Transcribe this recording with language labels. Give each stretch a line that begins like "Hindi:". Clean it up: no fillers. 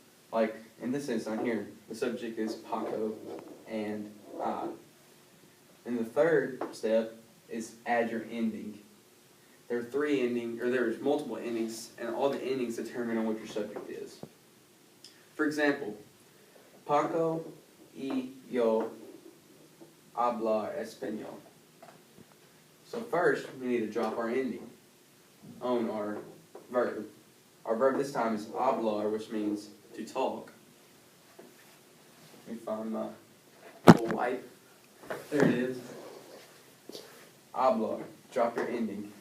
English: Like in this sentence on here, the subject is Paco and I. And the third step is add your ending. There are there's multiple endings, and all the endings determine on what your subject is.
Spanish: For example, Paco y yo habla español.
English: So first, we need to drop our ending on our verb. Our verb this time is hablar, which means to talk. Let me find my little wipe. There it is. Hablar. Drop your ending.